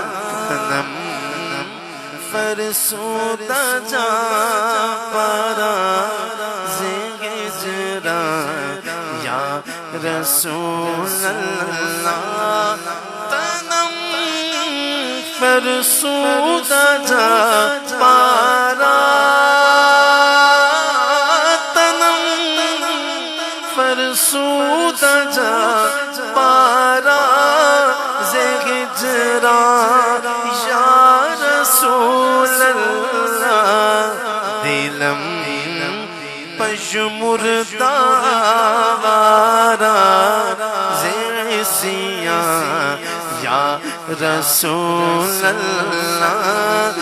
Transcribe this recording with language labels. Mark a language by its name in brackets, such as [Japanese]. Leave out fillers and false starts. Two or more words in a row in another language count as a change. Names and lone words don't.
[Persian] تنم فرسودہ جا پارا زی ہجران [Arabic] یا رسول اللہ. [Persian] تنم فرسودہ جا پارا, تنم فرسودہ جا پارا زی ہجران [Arabic] یا رسول اللہ. [Persian] دلم پژمردہ وارا زی سیاں [Arabic] یا رسول اللہ.